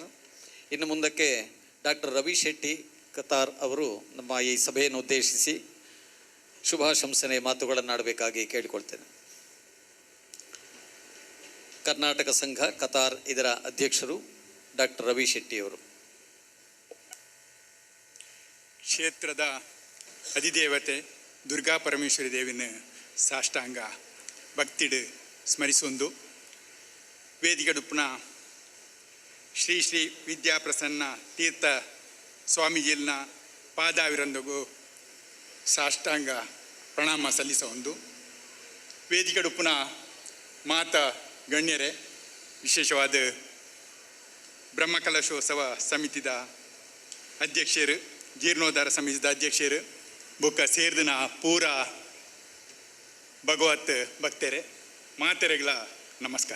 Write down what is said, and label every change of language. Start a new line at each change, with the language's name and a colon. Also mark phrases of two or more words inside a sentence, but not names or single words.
Kannada: ಇನ್ನು ಮುಂದಕ್ಕೆ ಡಾಕ್ಟರ್ ರವಿ ಶೆಟ್ಟಿ ಕತಾರ್ ಅವರು ನಮ್ಮ ಈ ಸಭೆಯನ್ನು ಉದ್ದೇಶಿಸಿ ಶುಭಾಶಂಸನೆ ಮಾತುಗಳನ್ನಾಡಬೇಕಾಗಿ ಕೇಳಿಕೊಳ್ತೇನೆ. ಕರ್ನಾಟಕ ಸಂಘ ಕತಾರ್ ಇದರ ಅಧ್ಯಕ್ಷರು ಡಾಕ್ಟರ್ ರವಿ ಶೆಟ್ಟಿಯವರು.
Tulu: ಕ್ಷೇತ್ರದ ಅಧಿದೇವತೆ ದುರ್ಗಾ ಪರಮೇಶ್ವರಿ ದೇವಿನ ಸಾಷ್ಟಾಂಗ ಭಕ್ತಿಡು ಸ್ಮರಿಸೊಂದು ವೇದಿಕಡುಪ್ಪುನ ಶ್ರೀ ಶ್ರೀ ವಿದ್ಯಾಪ್ರಸನ್ನ ತೀರ್ಥ ಸ್ವಾಮೀಜಿಲ್ನ ಪಾದಾವಿರಂದಗೂ ಸಾಷ್ಟಾಂಗ ಪ್ರಣಾಮ ಸಲ್ಲಿಸ ಒಂದು ವೇದಿಕಡುಪ್ಪುನ ಮಾತಾ ಗಣ್ಯರೇ, ವಿಶೇಷವಾದ ಬ್ರಹ್ಮಕಲಶೋತ್ಸವ ಸಮಿತಿದ ಅಧ್ಯಕ್ಷರು, ಜೀರ್ಣೋದ್ಧಾರ ಸಮಿತಿದ ಅಧ್ಯಕ್ಷರು ಬೊಕ್ಕ ಸೇರ್ದಿನ ಪೂರ ಭಗವತ್ ಭಕ್ತರೇ, ಮಾತೆರೆಗಳ ನಮಸ್ಕಾರ.